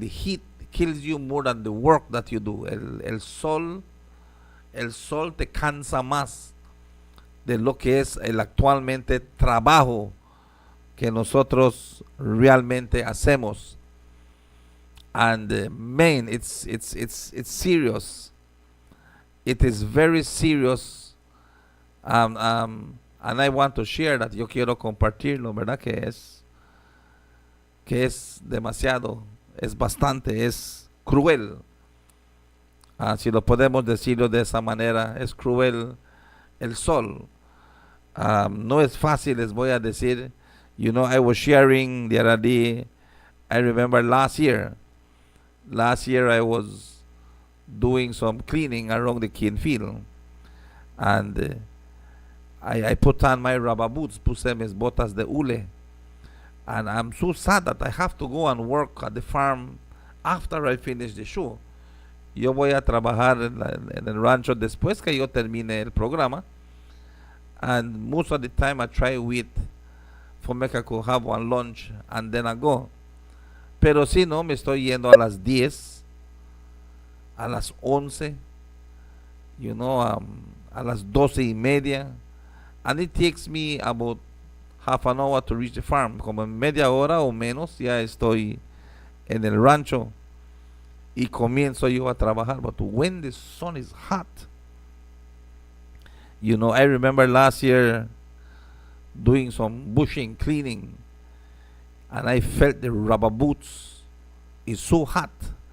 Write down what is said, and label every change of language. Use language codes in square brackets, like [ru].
[en] The heat kills you more than the work that you do. [es] El sol te cansa más de lo que es el actualmente trabajo que nosotros realmente hacemos. [en] And man, it's serious. It is very serious. And I want to share that. [es] Yo quiero compartirlo, ¿verdad? Que es demasiado, es bastante, es cruel. Si lo podemos decirlo de esa manera, es cruel el sol. No es fácil, les voy a decir. [en] I was sharing the other day. I remember last year I was doing some cleaning around the cane field. And I put on my rubber boots, [es] puse mis botas de hule. [en] And I'm so sad that I have to go and work at the farm after I finish the show. [es] Yo voy a trabajar en el rancho después que yo termine el programa. [en] And most of the time I try wait for me to have one lunch and then I go. [es] Pero si no, me estoy yendo a las 10, a las 11, a las 12:30. [en] And it takes me about half an hour to reach the farm. [es] Como en media hora o menos ya estoy en el rancho y comienzo yo a trabajar. [en] But when the sun is hot, I remember last year doing some bushing, cleaning, and I felt the rubber boots is so hot.